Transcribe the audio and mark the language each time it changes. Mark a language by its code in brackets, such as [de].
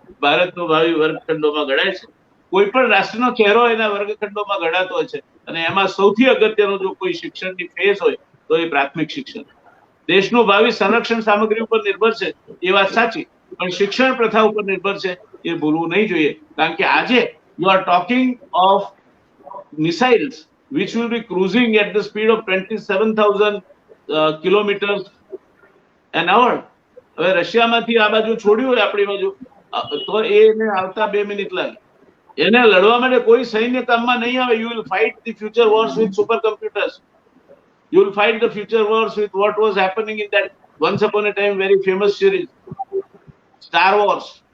[gu] ભારતનું ભાવિ વર્ગખંડોમાં ઘડાય છે. કોઈ પણ રાષ્ટ્રનો ચહેરો એના વર્ગખંડોમાં ઘડાતો હોય છે, અને એમાં સૌથી અગત્યનું જો કોઈ શિક્ષણની ફેઝ હોય તો એ પ્રાથમિક શિક્ષણ. દેશનું ભાવિ સંરક્ષણ સામગ્રી ઉપર નિર્ભર છે એ વાત સાચી, પણ શિક્ષણ પ્રથા ઉપર નિર્ભર છે એ ભૂલવું નહીં જોઈએ. કારણ કે આજે [en] You are talking of missiles which will be cruising at the speed of 27,000 kilometers an hour. [gu] હવે રશિયામાંથી આ બાજુ છોડ્યું હોય આપણી બાજુ તો એને આવતા 2 મિનિટ લાગે. એને લડવા માટે કોઈ સૈન્ય કામમાં નહીં આવે. [en] You will fight the future wars with supercomputers. You will fight the future wars with what was happening in that once upon a time very famous series, Star Wars.